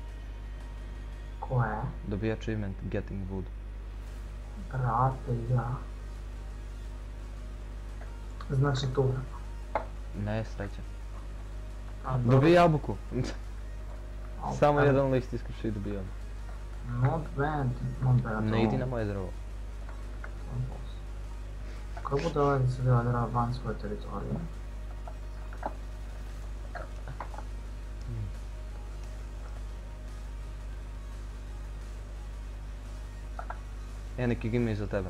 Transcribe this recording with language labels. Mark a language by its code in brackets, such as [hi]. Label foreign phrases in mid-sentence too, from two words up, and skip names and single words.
[sr] Ko je? Dobija achievement Getting Wood. Brate, ja. Znači tu. Ne, sreća. A, dobro. Dobij jabuku. Samo Ok. jedan list iskuši i dobijam. [en] Not bad. [sr] Ne idi na moje drvo. Kako bude ovaj da se dela van svoje teritorije? Neki ima iza tebe.